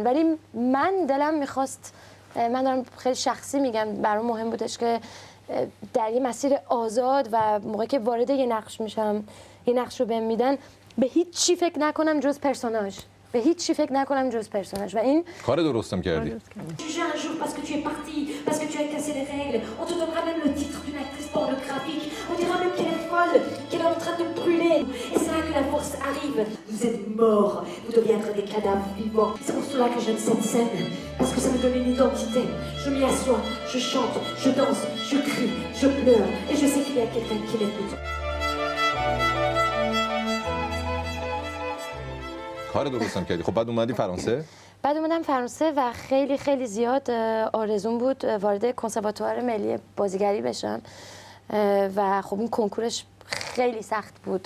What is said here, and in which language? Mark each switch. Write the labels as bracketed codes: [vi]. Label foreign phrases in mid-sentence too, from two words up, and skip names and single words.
[fa] ولی من دلم میخواست، من دارم خیلی شخصی میگم، برام مهم بودش که در یه مسیر آزاد و موقعی که وارد یه نقش میشم، یه نقش رو بهم میدن، به هیچ چی فکر نکنم جز پرسوناژ، به هیچ چی فکر نکنم جز پرسوناژ. و این کار درستم کردی. [fr] Un jour parce que tu es parti, parce que tu as cassé les règles, on te donnera même le titre d'une actrice pornographique, on dira même qu'elle est folle, qu'elle est en train de brûler. Et c'est là que la force arrive. Vous êtes morts, vous deviez être des cadavres vivants. C'est pour cela que j'aime cette scène, parce que ça me donne une identité. Je m'y assois, je chante, je danse, je crie, je pleure, et je sais qu'il y a quelqu'un qui m'écoute. [fa] کار درستم کردی. خب بعد اومدی فرانسه؟ بعد اومدم فرانسه و خیلی خیلی زیاد آرزوم بود وارد کنسرواتوار ملی بازیگری بشم و خب اون کنکورش خیلی سخت بود.